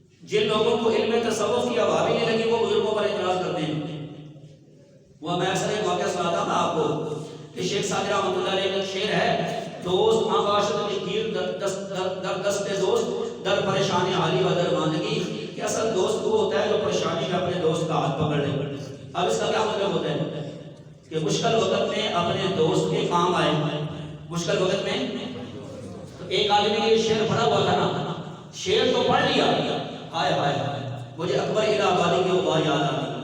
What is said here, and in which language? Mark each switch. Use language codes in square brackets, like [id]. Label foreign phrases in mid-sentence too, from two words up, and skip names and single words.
[ur] جن لوگوں کو علم تصوف کی ہوا بھی نہیں لگی وہ بزرگوں پر اعتراض کرتے ہیں. وہ میں اکثر ایک واقعہ سناتا تھا آپ کو کہ شیخ سعدی [ar] رحمۃ اللہ علیہ [ur] کا شعر ہے، [fa] دوست آباشت گیر در دست دوست در پریشانی حالی و درماندگی، [ur] کہ اصل دوست وہ ہوتا ہے جو پریشانی میں اپنے دوست کا ہاتھ پکڑ لے. اب اس کا کیا مطلب ہوتا ہے کہ مشکل وقت میں اپنے دوست کے کام آئے. مشکل وقت میں ایک آدمی نے یہ شعر پڑھا ہوا تھا نا، شعر تو پڑھ لیا، ہائے ہائے مجھے اکبر الہ آبادی کی وہ بات یاد آ گئی.